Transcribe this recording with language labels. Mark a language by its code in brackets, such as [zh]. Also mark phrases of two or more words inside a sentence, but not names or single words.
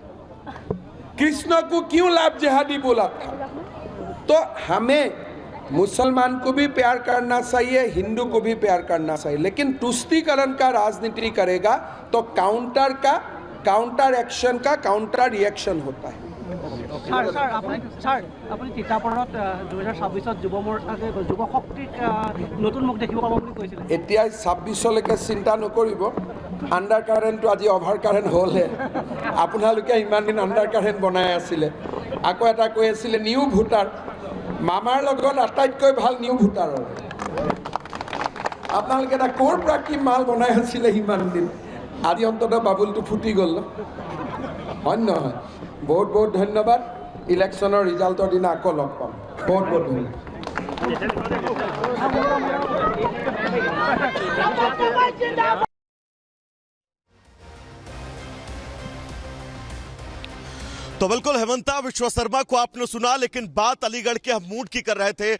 [hi] कृष्ण को क्यों लाभ जिहादी बोला था? तो हमें मुसलमान को भी प्यार करना चाहिए, हिंदू को भी प्यार करना चाहिए, लेकिन तुष्टीकरण का राजनीति करेगा तो [en] counter action [hi] का [en] counter reaction [hi] होता है। [as] আপুনি তিতাপৰত 2026 যুৱ শক্তিক নতুন মুখ দেখিব পাব বুলি কৈছিল। এতিয়া 26লৈকে চিন্তা নকৰিব, আন্ডাৰ কাৰেণ্টটো আজি [en] over current [as] হ'লে আপোনালোকে ইমান দিন [en] under current [as] বনাই আছিলে, আকৌ এটা কৈ আছিলে [en] new voter, [as] মামাৰ লগত আটাইতকৈ ভাল [en] new voter. [as] আপোনালোকে এটা ক'ৰ পৰা কি মাল বনাই আছিলে ইমান দিন, আজি অন্ততঃ বাবুলটো ফুটি গ'ল, হয় নহয়? [hi] बहुत बहुत धन्यवाद। [as] ইলেকচনৰ ৰিজাল্টৰ দিন আকৌ লগ পাম। [hi] बहुत बहुत धन्यवाद। तो बिल्कुल हेमंता विश्व शर्मा को आपने सुना, लेकिन बात अलीगढ़ के हम मूड की कर रहे थे।